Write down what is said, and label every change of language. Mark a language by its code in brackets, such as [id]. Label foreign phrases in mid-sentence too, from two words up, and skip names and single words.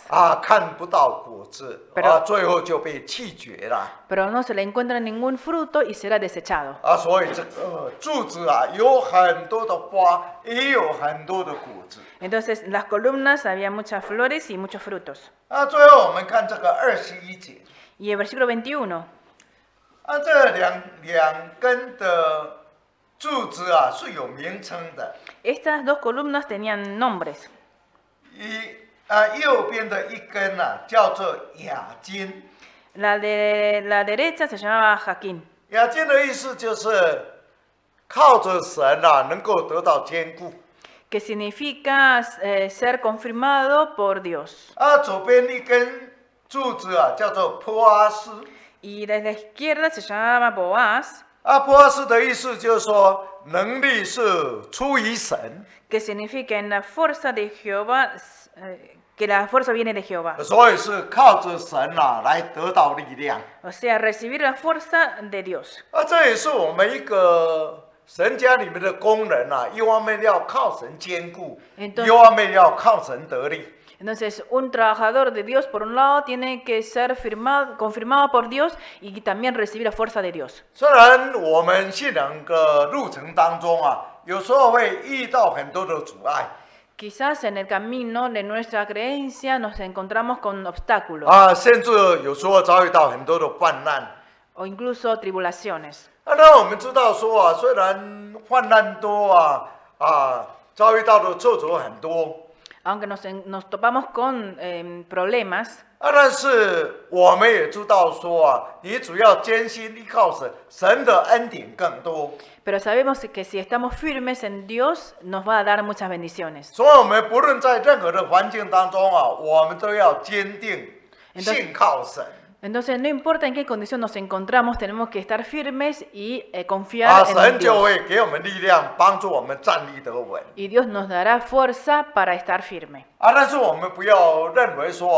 [zh] 看不到果子， [es] Pero- [zh] 最后就被弃绝了。 [es] pero no se le encuentra ningún fruto y será desechado. [zh] 所以这个柱子有很多的花，也有很多的果子。 [es] Entonces, las columnas había muchas flores y muchos frutos. [zh] 最后我们看这个21节， [es] Y el versículo 21, [zh] 这两根的柱子是有名称的， [es] estas dos columnas tenían nombres. [zh] 右边的一根叫做雅金， [es] La de la derecha se llamaba Jaquín, [zh] 雅金的意思就是靠着神能够得到坚固。 [es] que significa ser confirmado por Dios. [zh] 左边一根柱子叫做波阿斯， [es] Y desde la izquierda se llamaba Boaz, [zh] 波阿斯的意思就是说能力是出于神， [es] que significa en la fuerza de Jehová, que la fuerza viene de Jehová. [zh] 所以是靠着神来得到力量。 [es] O sea, recibir la fuerza de Dios. [zh] 这也是我们一个神家里面的工人一方面要靠神坚固， [es] Entonces- [zh] 一方面要靠神得力。 [es] Entonces, un trabajador de Dios, por un lado, tiene que ser confirmado por Dios y también recibir la fuerza de Dios. [zh] 虽然我们信仰的路程当中有时候会遇到很多的阻碍 [es] Quizás en el camino de nuestra creencia nos encontramos con obstáculos [zh] 甚至有时候遭遇到很多的患难。 [es] o incluso tribulaciones. [zh] 那我们知道说虽然患难多遭遇到的挫折很多 [es] Aunque nos topamos con problemas, [zh] 但是我们也知道说你只要坚信依靠神，神的恩典更多。 [es] pero sabemos que si estamos firmes en Dios, nos va a dar muchas bendiciones. [zh] 所以我们不论在任何的环境当中我们都要坚定 [es] Entonces- [zh] 信靠神。 [es] Entonces, no importa en qué condición nos encontramos, tenemos que estar firmes y confiar [zh] 神 [es] en [zh] 就 [es] Dios. [zh] 会给我们力量，帮助我们站立得稳。 [es] Y Dios nos dará fuerza para estar firme.